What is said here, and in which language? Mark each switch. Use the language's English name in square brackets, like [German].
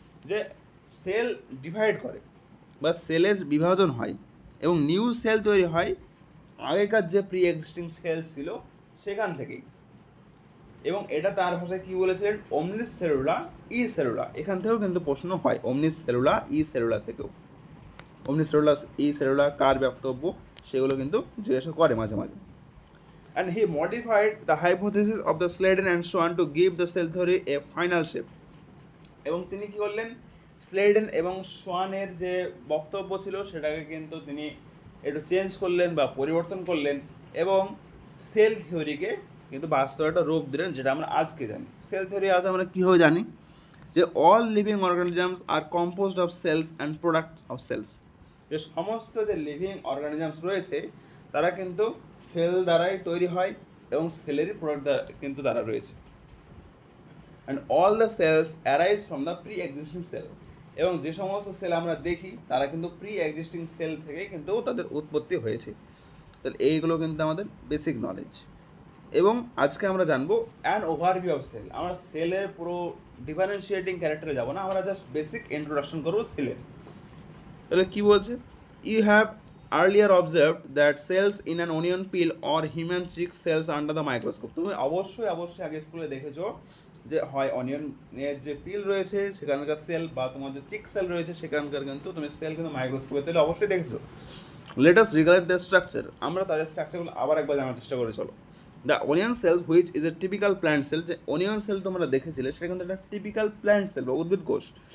[Bangla] যে sell divide করে বা সেলের বিভাজন হয় এবং নিউ সেল তৈরি হয় আগেকার যে প্রি এক্সিস্টিং সেল ছিল সেখান থেকেই। এবং এটা তার ভাষায় কী বলেছিলেন, [Latin] ওমনিস সেলুলা ই সেলুলা। [Bangla] এখান থেকেও কিন্তু প্রশ্ন হয় [Latin] ওমনিস সেলুলা ই সেলুলা [Bangla] থেকেও। [Latin] ওমনিস সেলুলা ই সেলুলা [Bangla] কার বক্তব্য সেগুলো কিন্তু জিজ্ঞাসা করে মাঝে মাঝে। [English] And he modified the hypothesis of the Sladen and Swan to give the cell theory a final shape. [Bangla] এবং তিনি কী করলেন, স্লেডেন এবং সোয়ানের যে বক্তব্য ছিল সেটাকে কিন্তু তিনি একটু চেঞ্জ করলেন বা পরিবর্তন করলেন এবং সেল থিওরিকে কিন্তু বাস্তবে একটা রূপ দিলেন যেটা আমরা আজকে জানি। সেল থিওরি আজ আমরা কীভাবে জানি যে [English] all living organisms are composed of cells [Bangla] and product of sales. যে সমস্ত যে লিভিং অর্গানিজমস রয়েছে তারা কিন্তু সেল দ্বারাই তৈরি হয় এবং সেলেরই প্রোডাক্ট কিন্তু তারা রয়েছে। [English] And all the cells arise from the pre existing cell. [Bangla] এবং যে সমস্ত সেল আমরা দেখি তারা কিন্তু প্রি এক্সিস্টিং সেল থেকে কিন্তু তাদের উৎপত্তি হয়েছে। তাহলে এইগুলো কিন্তু আমাদের বেসিক নলেজ। এবং আজকে আমরা জানবো [English] An overview of cell. [Bangla] আমরা সেলের পুরো ডিফারেন্সিয়েটিং ক্যারেক্টারে যাব না, আমরা জাস্ট বেসিক ইন্ট্রোডাকশন করবো সেলের। তাহলে কী বলছে, [English] You have earlier observed that cells in an onion peel or human cheek cells under the microscope. [Bangla] তুমি অবশ্যই আগে স্কুলে দেখেছো যে হয় অনিয়নের যে পিল রয়েছে সেখানকার সেল বা তোমার যে চিক সেল রয়েছে সেখানকার কিন্তু তুমি সেল কিন্তু মাইক্রোস্কোপে তাহলে অবশ্যই দেখেছো। [English] Let us regard the structure. [Bangla] আমরা তাদের স্ট্রাকচারগুলো আবার একবার জানার চেষ্টা করে চলো। [English] The onion cell which is a typical plant cell. [Bangla] যে অনিয়ন সেল তোমরা দেখেছিলে সেটা কিন্তু একটা টিপিক্যাল প্ল্যান্ট সেল বা উদ্ভিদ কোষ।